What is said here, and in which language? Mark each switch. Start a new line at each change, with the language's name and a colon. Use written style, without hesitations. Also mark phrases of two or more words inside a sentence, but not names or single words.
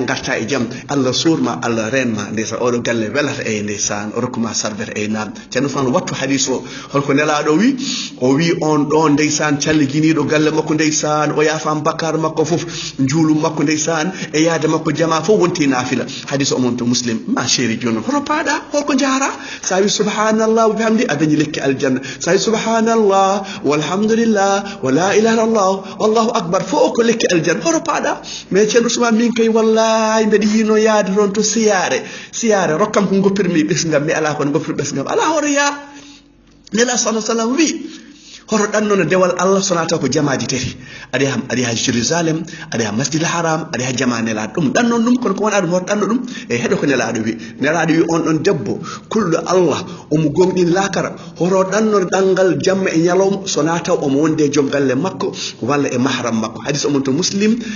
Fula: garta e jam Allah surma Allah renma ndeysan o do galle welata e ndeysan o rokkuma serveur e nan Ceerno fan wattu hadith o holko nelaado wi o wi on do ndeysan calliginido galle makko ndeysan o yafam bakkar makko fof juulu makko ndeysan e yaade makko jama fo wonti nafila hadith o mon to Muslim ma chéri jono hono paada holko jara sawi
Arabic: سبحان الله وبحمده
Fula: adani lekki aljanna sawi
Arabic: سبحان الله والحمد لله ولا إله إلا الله والله أكبر
Fula: fo ko lekki aljanna hono paada me Ceerno Ousmane min kay wallahi mbedi yino yaade ron to siyaare rokkam ko goppirmi besngam mi ala ko goppir besngam ala hono ya nela
Arabic: صلى الله عليه وسلم
Fula: wi hoto dannono dewal Allah sonata ko jamaaji tati adi ha Jerusalem adi ha Masjidil Haram adi ha jamane la dum dannon dum kono ko wona dum hoto danno dum e hedo ko nelaado wi on don debbo kullu Allah o mo gomdin lakara hoto danno dangal jamma e nyalom sonata o mo wonde jom galle makko walla e mahram makko hadith o mon to Muslim